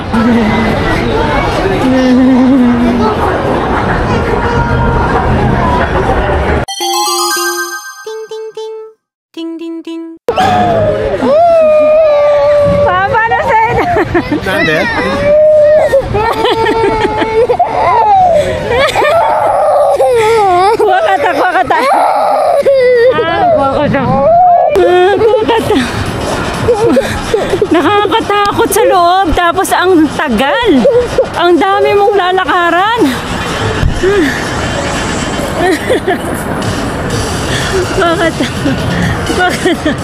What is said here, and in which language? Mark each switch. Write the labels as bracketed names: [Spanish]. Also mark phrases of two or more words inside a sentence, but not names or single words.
[Japanese] パパのせいだ。なんで？怖かった怖かった。怖かった。怖かった。 [Filipino] Nakakatakot sa loob, tapos ang tagal. Ang dami mong lalakaran. Bakit? Bakit?